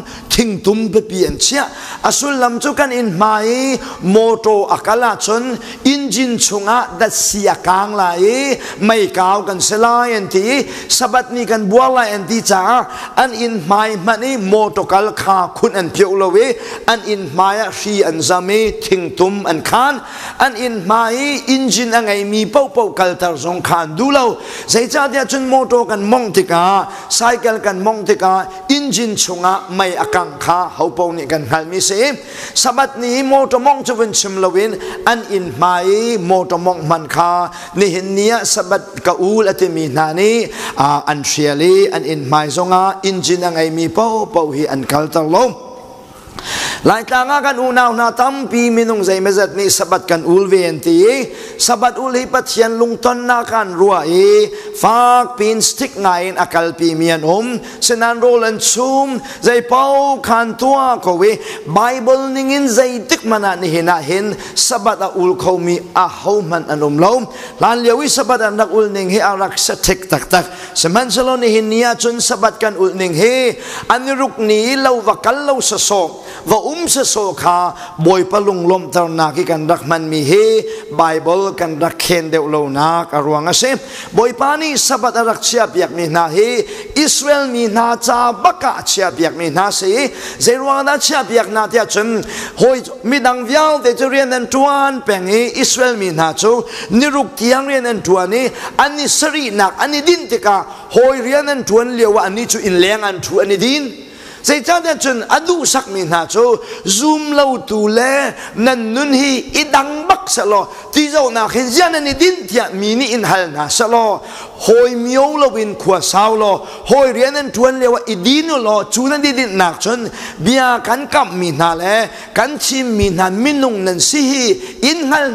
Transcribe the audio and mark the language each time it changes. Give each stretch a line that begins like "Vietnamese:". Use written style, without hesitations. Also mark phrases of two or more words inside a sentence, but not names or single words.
Hakha Chin: tingtum be pian chia asul lam chu kan in mai moto akala chun engine chunga da sia kang lai mai kaw kan selai enti sabat ni kan buala enti cha an in mai mani moto kal kha khun an pyo lowe an in maya shi an zame tingtum an khan an in mai engine angai mi poah kal tar zong khan dulo zai cha dia chun moto kan mong tikah cycle kan mong tikah engine chunga mai akang kha hopong ni kan hal mi se sabat ni motomong chuwen chimlawin an in mai motomong man kha ni hin nia sabat ka ul atimi na ni an thiali an in mai zonga engine angai mi po hi an kal tar lo lai tanga kan unaw na tampi minung zai mezat ni sabat kan ulven ti sabat ul hi pathian lungton na kan rua fak pin stick ngain akal pi mian senan rolan chum zai pau kan tua ko we bible ningin zai tik mana ni hina hin sabat a ul kho mi a hman anom lo lan lewi sabat an dak ul ning he arak sa tek tak tak seman salo ni hin nia chun sabat kan ul ning he aniruk ni lo wakal lo sa so và sa so kha Bawipa lunglom tar na ki kan rak hmanmi he Bible kan rak khen deuh lo na Zarhruang ase Bawipa ni sabat arak chia piak mi na he Israel mi na cha baka chia piak mi na se Zeiruang da chia piak na tia chun hoi midang vial te rian an tuan peng he Israel mi na chu niruk tiang rian an tuan ni ani sari nak ani din tika hoi rian an tuan lewa ani chu in leng an thu ani din Zai chada chun adu sak mi na cho zoom lau tu le nan nun hi idang bak sa lo ti zo na khin zian ani din tia mini in hal na sa lo hoi miao lo win khua sao lo hoi rian an tuan lewa idin lo chu nan di din nak chun bia kan kam mi na le kan chim mi na minung nan si hi in hal